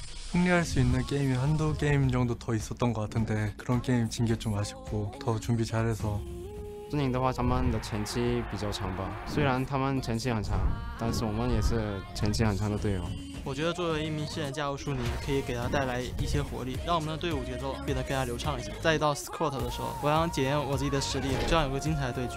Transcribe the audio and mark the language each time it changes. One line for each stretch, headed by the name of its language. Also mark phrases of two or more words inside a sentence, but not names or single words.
Korean: 승리할 수 있는 게임이 한두 게임 정도 더 있었던 것 같은데 그런 게임 진 게 좀 아쉽고 더 준비 잘해서
Chinese: 孙宁的话，他们的前期比较强吧，虽然他们前期很强，但是我们也是前期很强的队友。我觉得作为一名新人加入苏宁，可以给他带来一些活力，让我们的队伍节奏变得更加流畅一些。再到 Squad 的时候，我想检验我自己的实力，这样有个精彩的对局。